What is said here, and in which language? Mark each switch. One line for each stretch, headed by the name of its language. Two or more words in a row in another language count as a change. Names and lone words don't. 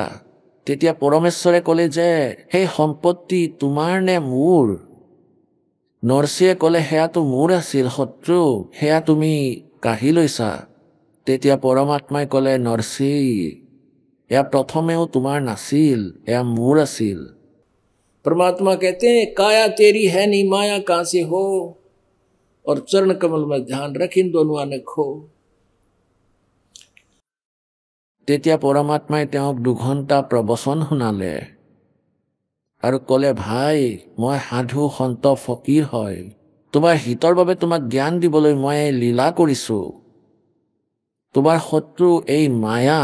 Assamese: তেতিয়া পৰমেশ্বৰে ক'লে যে, সেই সম্পত্তি তোমাৰ নে মোৰ? নৰসিয়ে ক'লে, সেয়াতো মোৰ আছিল শত্ৰু, সেয়া তুমি কাঢ়ি লৈছা। তেতিয়া পৰমাত্মাই ক'লে, নৰসি, এয়া প্ৰথমেও তোমাৰ নাছিল, এয়া মোৰ আছিল।
Hindi: परमात्मा कहते हैं, काया तेरी है नहीं, माया कहाँ से हो, और चरण कमल में ध्यान रख इन दोनों आने खो।
Assamese: তেতিয়া পৰমাত্মাই তেওঁক 2 ঘণ্টা প্ৰবচন শুনালে আৰু ক'লে, ভাই, মই সাধু সন্ত ফকীৰ হয়, তোমাৰ হিতৰ বাবে তোমাক জ্ঞান দিবলৈ মই লীলা কৰিছো। তোমাৰ শত্ৰু এই মায়া।